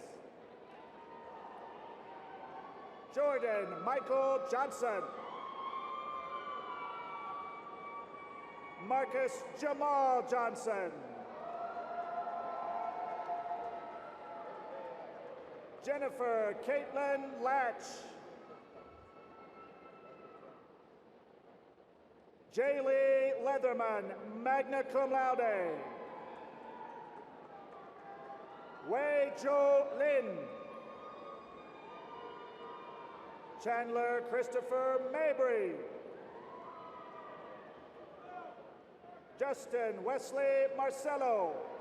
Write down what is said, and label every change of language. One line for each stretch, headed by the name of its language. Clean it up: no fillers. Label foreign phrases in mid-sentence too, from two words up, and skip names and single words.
English: Jordan Michael Johnson. Marcus Jamal Johnson. Jennifer Caitlin Latch. Jaylee Leatherman,
Latin: magna cum laude.
English: Wei Jo Lin. Chandler Christopher Mabry. Justin Wesley Marcello.